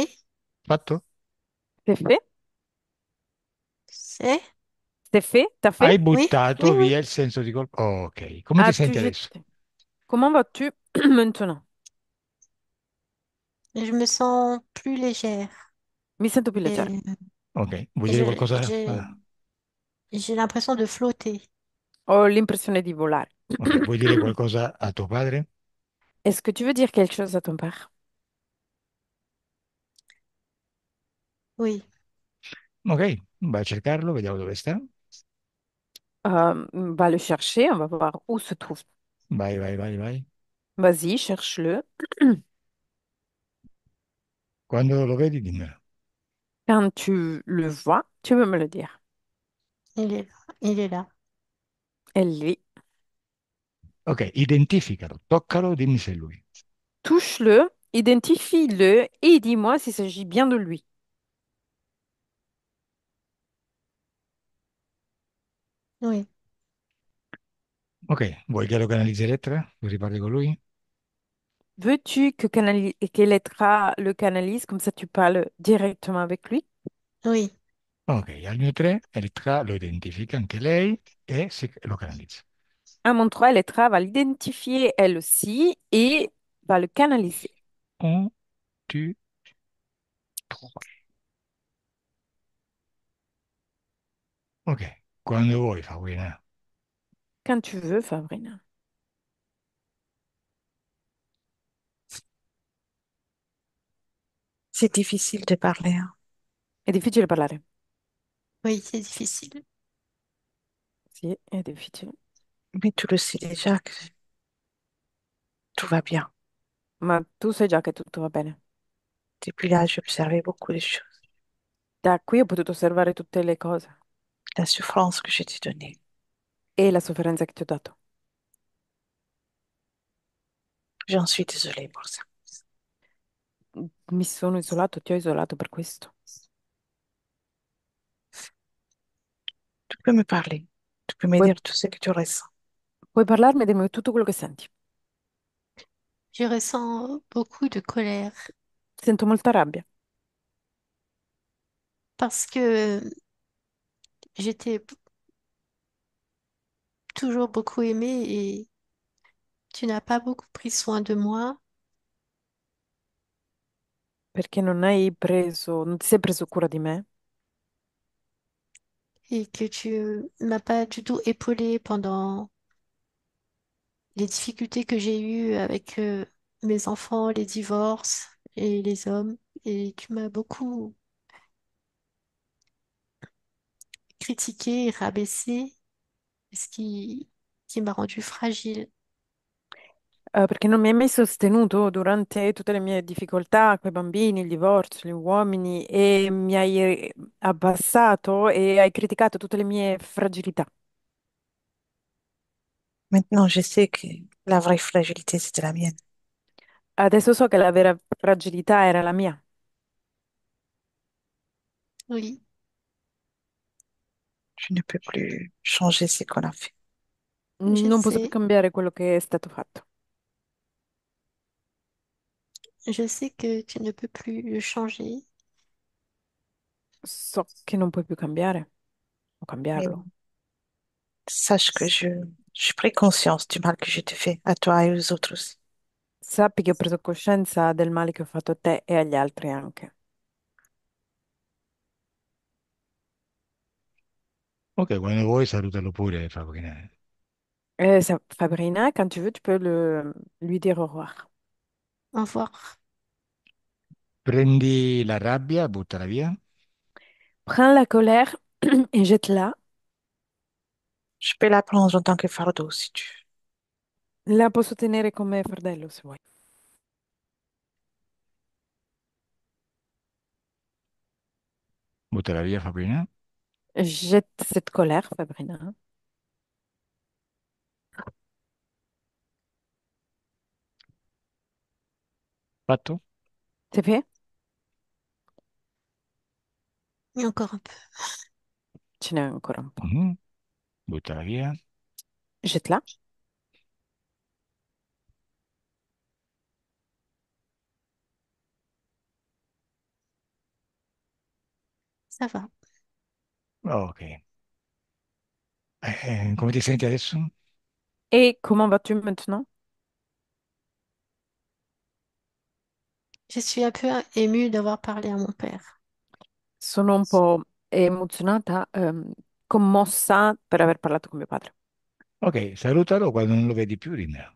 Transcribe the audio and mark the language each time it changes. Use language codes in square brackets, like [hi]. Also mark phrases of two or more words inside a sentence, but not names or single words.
[it] Fatto? [fr] C'est fait? c'est. C'est fait? T'as fait? [it] Hai [fr] Oui, oui, [it] buttato [fr] oui. [it] via il senso di colpa. Ok, come ti [fr] As-tu [it] senti adesso? [fr] jeté? Comment vas-tu maintenant? Je me sens plus légère. [it] Mi sento più leggera. [fr] Et, [it] Ok, vuoi [fr] et [it] dire qualcosa? [fr] j'ai l'impression de flotter. [it] Ho l'impressione di volare. Ok, vuoi dire qualcosa a tuo padre? [fr] Est-ce que tu veux dire quelque chose à ton père? Oui, [it] Ok, vai a cercarlo, vediamo dove sta. [fr] Va le chercher, on va voir où se trouve. [it] Vai, vai, vai, vai. [fr] Vas-y, cherche-le. [it] Quando lo vedi, dimmelo. [fr] Quand tu le vois, tu peux me le dire. il est là. Il est là. Elle est. [it] Ok, identificalo, toccalo, dimmi se è lui. [fr] Touche-le, identifie-le et dis-moi s'il s'agit bien de lui. Oui, [it] Ok, vuoi che lo canalizzi Elettra? Così parli con lui? [fr] Veux-tu que Lettra le canalise, comme ça tu parles directement avec lui? oui, [it] Ok, al mio 3 Elettra lo identifica anche lei e lo canalizza. [fr] À mon 3, Lettra va l'identifier elle aussi et va le canaliser. [it] 1, 2, 3. Ok, quando vuoi, Fabrina. [fr] Quand tu veux, Fabrina. C'est difficile de parler, hein. [it] È difficile parlare. [fr] oui, c'est difficile. [it] Sì, è difficile. [fr] Mais tu le sais déjà que tout va bien. [it] Ma tu sai già che tutto va bene. [fr] Depuis là, j'ai observé beaucoup de choses. [it] Da qui ho potuto osservare tutte le cose [fr] La souffrance que je t'ai donnée, [it] e la sofferenza che ti ho dato. [fr] j'en suis désolée pour ça. [it] Mi sono isolato, ti ho isolato per questo. [fr] Tu peux me parler. Tu peux me [it] Puoi, [fr] dire tout ce que tu ressens. [it] Puoi parlarmi e dirmi tutto quello che senti. [fr] Je ressens beaucoup de colère [it] Sento molta rabbia, [fr] parce que j'étais toujours beaucoup aimée et tu n'as pas beaucoup pris soin de moi [it] perché non ti sei preso cura di me [fr] et que tu m'as pas du tout épaulée pendant les difficultés que j'ai eues avec mes enfants, les divorces et les hommes. Et tu m'as beaucoup critiquée et rabaissée, ce qui m'a rendue fragile. [it] perché non mi hai mai sostenuto durante tutte le mie difficoltà, con i bambini, il divorzio, gli uomini, e mi hai abbassato e hai criticato tutte le mie fragilità. [fr] Maintenant, je sais que la vraie fragilité, c'était la mienne. [it] Adesso so che la vera fragilità era la mia. [fr] Oui, Je ne peux plus changer ce qu'on a fait. je [it] Non posso più [fr] sais. [it] cambiare quello che è stato fatto. [fr] Je sais que tu ne peux plus le changer, [it] So che non puoi più cambiare o [fr] Mais [it] cambiarlo. [fr] sache que j'ai pris conscience du mal que je te fais à toi et aux autres aussi. [it] Sappi che ho preso coscienza del male che ho fatto a te e agli altri anche. Ok, quando vuoi salutalo pure, Fabrina. [fr] Fabrina, quand tu veux, tu peux lui dire au revoir. au revoir. [it] Prendi la rabbia, buttala via. [fr] Prends la colère et jette-la. Je peux la prendre en tant que fardeau si tu veux. [it] La posso tenere come fardello se vuoi. Buttala via, Fabrina. [fr] Jette cette colère, Fabrina. [it] Fatto? [fr] C'est fait? Et encore un peu. [it] Ce n'è ancora un po'. Mhm. Buttala via. [fr] Jette-la. Ça va. [it] Ok. Come ti senti adesso? [fr] Et comment vas-tu maintenant? Je suis un peu émue d'avoir parlé à mon père. [it] Sono un po' emozionata, commossa per aver parlato con mio padre. Ok, salutalo quando non lo vedi più, dimmelo.